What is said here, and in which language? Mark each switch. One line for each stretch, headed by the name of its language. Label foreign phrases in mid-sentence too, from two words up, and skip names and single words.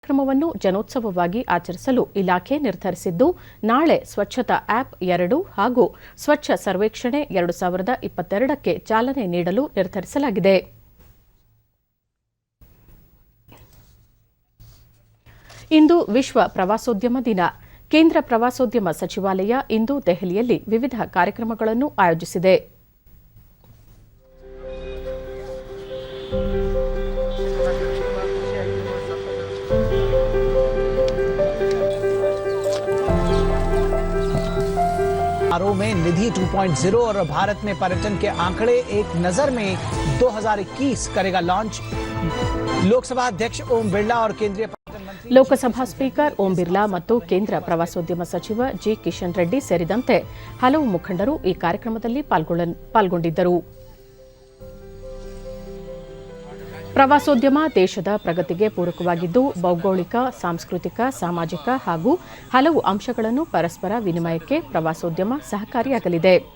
Kannada: ಕಾರ್ಯಕ್ರಮವನ್ನು ಜನೋತ್ಸವವಾಗಿ ಆಚರಿಸಲು ಇಲಾಖೆ ನಿರ್ಧರಿಸಿದ್ದು, ನಾಳೆ ಸ್ವಚ್ಛತಾ ಆಪ್ 2 ಹಾಗೂ ಸ್ವಚ್ಛ ಸರ್ವೇಕ್ಷಣೆ 2022ಕ್ಕೆ ಚಾಲನೆ ನೀಡಲು ನಿರ್ಧರಿಸಲಾಗಿದೆ. ಇಂದು ವಿಶ್ವ ಪ್ರವಾಸೋದ್ಯಮ ದಿನ. ಕೇಂದ್ರ ಪ್ರವಾಸೋದ್ಯಮ ಸಚಿವಾಲಯ ಇಂದು ದೆಹಲಿಯಲ್ಲಿ ವಿವಿಧ ಕಾರ್ಯಕ್ರಮಗಳನ್ನು ಆಯೋಜಿಸಿದೆ.
Hindi: समारोह में निधि 2.0 और भारत में पर्यटन के आंकड़े एक नजर में 2021 करेगा लॉन्च। लोकसभा अध्यक्ष ओम बिरला और केंद्रीय पर्यटन मंत्री
Kannada: ಲೋಕಸಭಾ ಸ್ಪೀಕರ್ ಓಂ ಬಿರ್ಲಾ ಮತ್ತು ಕೇಂದ್ರ ಪ್ರವಾಸೋದ್ಯಮ ಸಚಿವ ಜಿ ಕಿಶನ್ ರೆಡ್ಡಿ ಸೇರಿದಂತೆ ಹಲವು ಮುಖಂಡರು ಈ ಕಾರ್ಯಕ್ರಮದಲ್ಲಿ ಪಾಲ್ಗೊಂಡಿದ್ದರು. ಪ್ರವಾಸೋದ್ಯಮ ದೇಶದ ಪ್ರಗತಿಗೆ ಪೂರಕವಾಗಿದ್ದು, ಭೌಗೋಳಿಕ, ಸಾಂಸ್ಕೃತಿಕ, ಸಾಮಾಜಿಕ ಹಾಗೂ ಹಲವು ಅಂಶಗಳನ್ನು ಪರಸ್ಪರ ವಿನಿಮಯಕ್ಕೆ ಪ್ರವಾಸೋದ್ಯಮ ಸಹಕಾರಿಯಾಗಲಿದೆ.